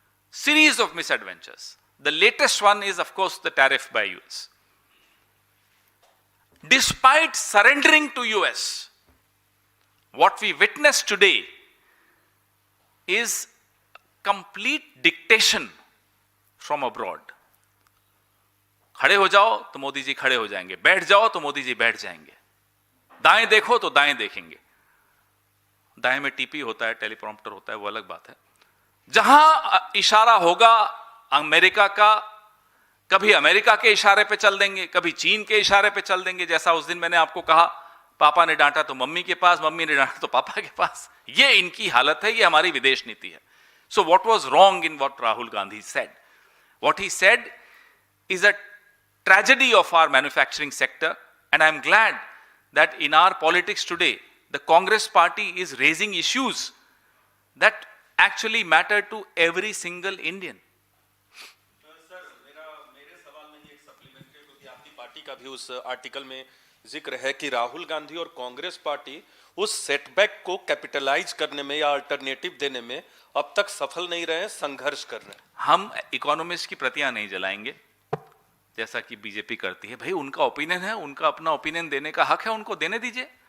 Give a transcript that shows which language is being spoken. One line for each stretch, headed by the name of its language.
English: Series of misadventures. The latest one is, of course, the tariff by US. Despite surrendering to US, what we witness today is complete dictation from abroad.
Hindi: खड़े हो जाओ तो मोदी जी खड़े हो जाएंगे, बैठ जाओ तो मोदी जी बैठ जाएंगे, दाएं देखो तो दाएं देखेंगे। दाएं में टीपी होता है, टेलीप्रॉम्प्टर होता है, वो अलग बात है। जहां इशारा होगा अमेरिका का, कभी अमेरिका के इशारे पे चल देंगे, कभी चीन के इशारे पे चल देंगे। जैसा उस दिन मैंने आपको कहा, पापा ने डांटा तो मम्मी के पास, मम्मी ने डांटा तो पापा के पास। ये इनकी हालत है, ये हमारी विदेश नीति है।
English: So what was wrong in what Rahul Gandhi said? What he said is a tragedy of our manufacturing sector, and I am glad that in our politics today the Congress party is raising issues that actually matter to every single Indian.
Hindi: Sir, मेरे सवाल में एक supplement है, क्योंकि आपकी party का भी उस आर्टिकल में जिक्र है कि राहुल गांधी और कांग्रेस पार्टी उस सेटबैक को कैपिटलाइज करने में या अल्टरनेटिव देने में अब तक सफल नहीं रहे, संघर्ष कर रहे हैं। हम इकोनॉमिस्ट की प्रतियां नहीं जलाएंगे जैसा कि बीजेपी करती है। भाई उनका ओपिनियन है, उनका अपना ओपिनियन देने का हक है, उनको देने दीजिए।